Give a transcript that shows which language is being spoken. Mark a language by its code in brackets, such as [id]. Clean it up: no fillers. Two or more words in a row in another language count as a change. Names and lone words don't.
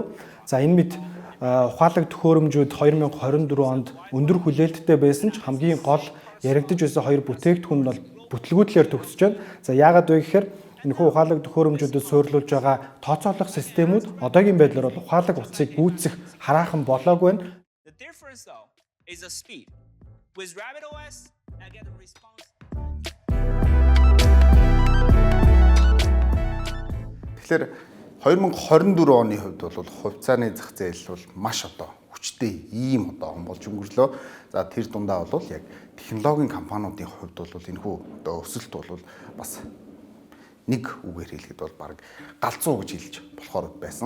[mn] За энэ мэд ухаалаг төхөөрөмжүүд 2024 онд өндөр хүлээлттэй байсан ч хамгийн гол яригдж байсан хоёр бүтээгдэхүүн нь бол бүтлгүүтлээр төгсөж байна. За яагаад вэ гэхээр энэхүү ухаалаг төхөөрөмжүүдэд суурилуулж байгаа тооцоолох системүүд одоогийн байдлаар бол ухаалаг утсыг гүйцэх хараахан болоогүй байна. [en] The difference though is the speed. With RabbitOS, I get a response. [mn] Тэгэхээр 2024 оны хувьд бол хувьцааны зах зээл бол маш одоо хүчтэй ийм одоо он болж өнгөрлөө. За тэр дундаа бол яг технологийн компаниудын хувьд бол энэхүү одоо өсөлт бол бас нэг үгээр хэлэхэд бол баг галзуу гэж хэлж болохоор байсан.